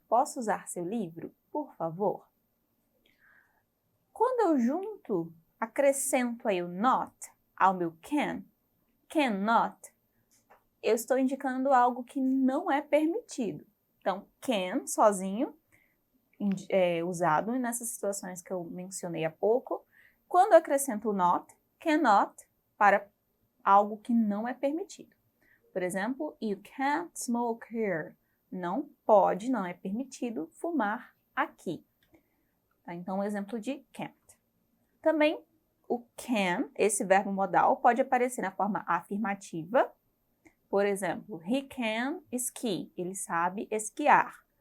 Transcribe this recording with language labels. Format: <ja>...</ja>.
<pt>Posso usar seu livro, por favor? Quando eu acrescento aí o not ao meu cannot, eu estou indicando algo que não é permitido. Então, can, sozinho, usado nessas situações que eu mencionei há pouco. Quando eu acrescento o not, cannot, para algo que não é permitido. Por exemplo,</pt> <en>you can't smoke here.</en> <pt>Não pode, não é permitido fumar aqui. Tá? Então, um exemplo de can't. Também, o can, esse verbo modal, pode aparecer na forma afirmativa. Por exemplo,</pt> <en>he can ski.</en> <pt>Ele sabe esquiar.</pt>